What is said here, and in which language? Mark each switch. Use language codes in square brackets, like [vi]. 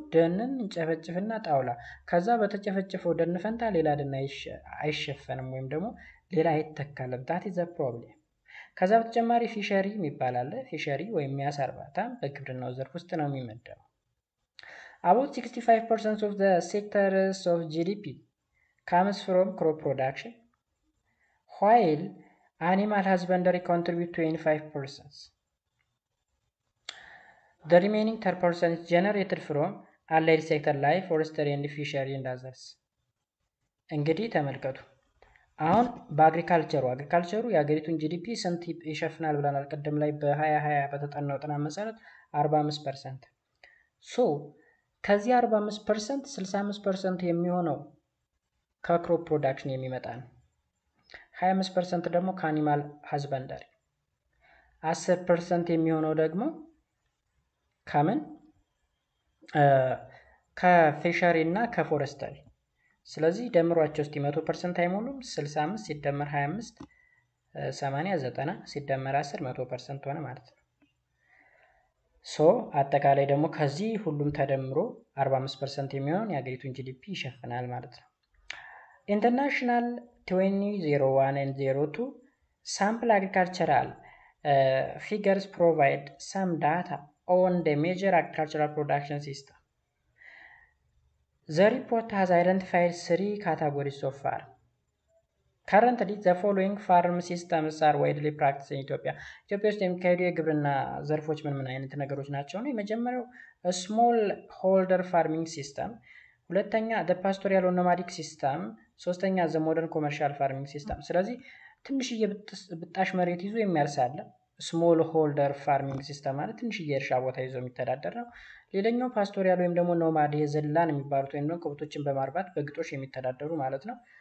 [am] ደንን እንጨፈጭፍና ጣውላ ከዛ በተጨፈጨፈው ደን ፈንታ ሌላ ደን አይሸፈንም ወይም ደግሞ ሌላ አይተከልም። [en] that is the problem። [am] ከዛ በተጨማሪ ፊሸሪ የሚባል አለ። ፊሸሪ ወይም የአሳ እርባታ በግብርናው ዘርፍ ውስጥ ነው የሚመደበው። [en] about 65% of the sectors of GDP comes from crop production while animal husbandry contribute 25%. The remaining 30% is generated from allied sector like forestry and fishery and others. [am] እንግዲህ ተመልከቱ አሁን በአግሪካልቸሩ የሀገሪቱን ጂዲፒ ስንት ይሸፍናል ብለናል? ቅድም ላይ በ2020 በተጠናው ጥናት መሰረት 45%። ሶ ከዚህ 45% 65% የሚሆነው ከክሮፕ ፕሮዳክሽን የሚመጣ ነው። 25% ደግሞ ከአኒማል ሀዝበንደሪ፣ 10% የሚሆነው ደግሞ ከምን ከፊሸሪ እና ከፎረስተሪ። ስለዚህ ደምሯቸው እስቲ 100% አይሞሉም። 65 ሲደመር 25 80 90 ሲደመር 10 100% ሆነ ማለት ነው። ሶ አጠቃላይ ደግሞ ከዚህ ሁሉም ተደምሮ 45% የሚሆን የሀገሪቱን ጂዲፒ ይሸፍናል ማለት ነው። [en] ኢንተርናሽናል 2001 and 02 sample agricultural figures provide some data on the major agricultural production system. The report has identified 3 categories so far. Currently, the following farm systems are widely practiced in Ethiopia. [am] ኢትዮጵያ ውስጥ የሚካሄዱ የግብርና ዘርፎች ምን አይነት ነገሮች ናቸው ነው? የመጀመሪያው ስሞል ሆልደር ፋርሚንግ ሲስተም፣ ሁለተኛ [en] the pastoral nomadic system፣ [am] ሶስተኛ [en] the modern commercial farming system። [am] ስለዚህ ትንሽዬ ብጣሽ መሬት ይዞ የሚያርስ አለ። ስሞል ሆልደር ፋርሚንግ ሲስተም ማለት ትንሽዬ እርሻ ቦታ ይዞ የሚተዳደር ነው። ሌላኛው ፓስቶሪያል ወይም ደግሞ ኖማድ የዘላን የሚባሉት ወይም ደግሞ ከብቶችን በማርባት በግጦሽ የሚተዳደሩ ማለት ነው።